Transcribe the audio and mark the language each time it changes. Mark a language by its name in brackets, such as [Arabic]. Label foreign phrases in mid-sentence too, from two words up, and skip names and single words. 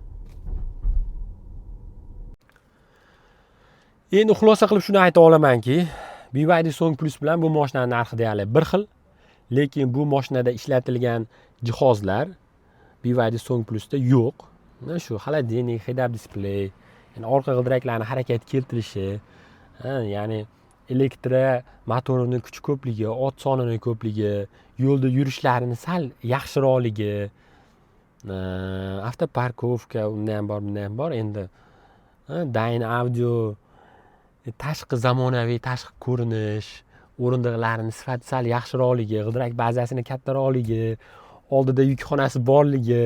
[Uzbek] Endi xulosa qilib shuni ayta olamanki, BYD Song Plus bilan bu mashinaning narxi deyarli bir xil, lekin bu mashinada ishlatilgan jihozlar BYD Song Plusda yo'q. Shu xolodilnik, [English] head-up display, [Uzbek] yani orqa g'ildiraklarni harakatga keltirishi, ya'ni elektro motorini kuchi ko'pligi, ot sonini ko'pligi, yo'lda yurishlarini sal yaxshiroqligi, avtoparkovka undan ham bor, bundan ham bor. Endi Dyna Audio tashqi zamonaviy tashqi ko'rinish, o'rindiqlarning sifati sal yaxshiroqligi, g'ildirak bazasini kattaroqligi, oldida yukxonasi borligi.